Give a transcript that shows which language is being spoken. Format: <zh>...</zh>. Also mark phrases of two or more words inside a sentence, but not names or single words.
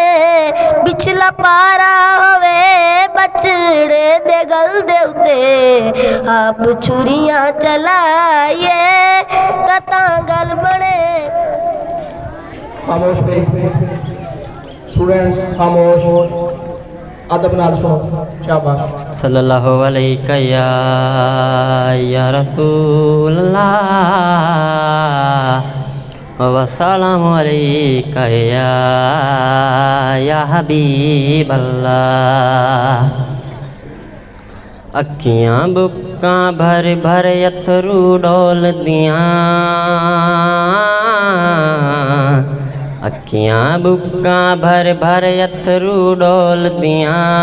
<pa>پچھلا پارہ ہووے بچڑے دے گل دے اتے آپ چھریاں چلائیے تاں گل بنے. خاموش پے سٹوڈنٹس خاموش ادب نال سنو شاباش.</pa> <ar>صلى الله عليك يا رسول الله والسلام عليك يا حبيب الله.</ar> <pa>اکھیاں بکاں بھر بھر اتھرو ڈولدیاں. اکھیاں بکاں بھر بھر اتھرو ڈولدیاں.</pa>